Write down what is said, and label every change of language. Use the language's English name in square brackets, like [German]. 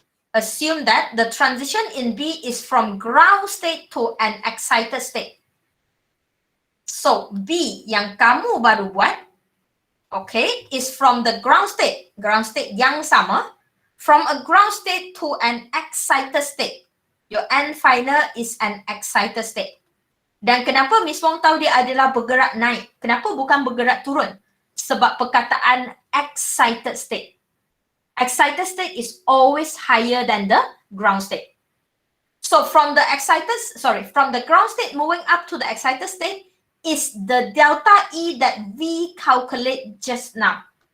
[English] Assume that the transition in B is from ground state to an excited state. So, B [Malay] yang kamu baru buat, [English] okay, is from the ground state [Malay] yang sama, [English] from a ground state to an excited state. Your N final is an excited state. [Malay] Dan kenapa Miss Wong tahu dia adalah bergerak naik? Kenapa bukan bergerak turun? Sebab perkataan excited state. [English] Excited state is always higher than the ground state. So from the ground state moving up to the excited state is the delta E that we calculate just now.